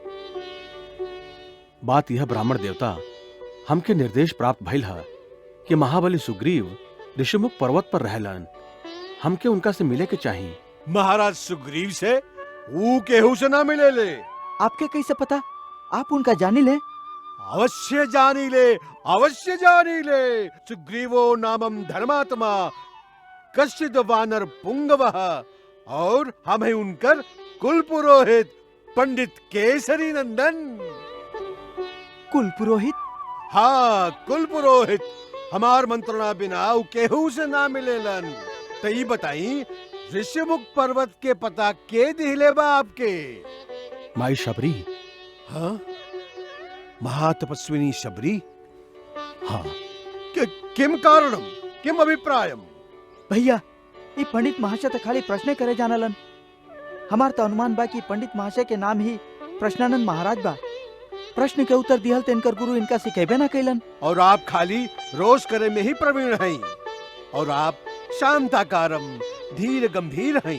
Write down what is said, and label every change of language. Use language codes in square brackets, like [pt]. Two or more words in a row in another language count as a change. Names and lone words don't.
[bho] बात यह ब्राह्मण देवता हमके निर्देश प्राप्त भइल है कि महाबली सुग्रीव ऋषिमुख पर्वत पर रहलन, हमके उनका से मिले के चाहिए। महाराज सुग्रीव से? ऊ केहू से ना मिले ले। आपके कैसे पता? आप उनका जानी ले? अवश्य जानी ले, अवश्य जानी ले। [sa] सुग्रीवो नामम धर्मात्मा, कश्चिद वानर पुंगवः, [bho] और हम है उनकर कुल पुरोहित पंडित केसरी नंदन। कुल पुरोहित? हाँ, कुल पुरोहित। हमार मंत्रणा बिना ऊ केहू से ना मिलेलन। तो ये बताई, ऋषिमुख पर्वत के पता के दिले बा आपके? माई शबरी। हाँ, महातपस्विनी शबरी। हाँ। [sa] किम कारणम, किम अभिप्रायम? [bho] भैया, ये पंडित महाशय तो खाली प्रश्न करे जानलन। हमार तो अनुमान बा कि पंडित महाशय के नाम ही प्रश्नानंद महाराज बा। प्रश्न के उत्तर दिहल तो इनकर गुरु इनका सिखेबे ना कैलन। और आप खाली रोष करे में ही प्रवीण हैं। और आप शांताकारम, धीर गंभीर हैं।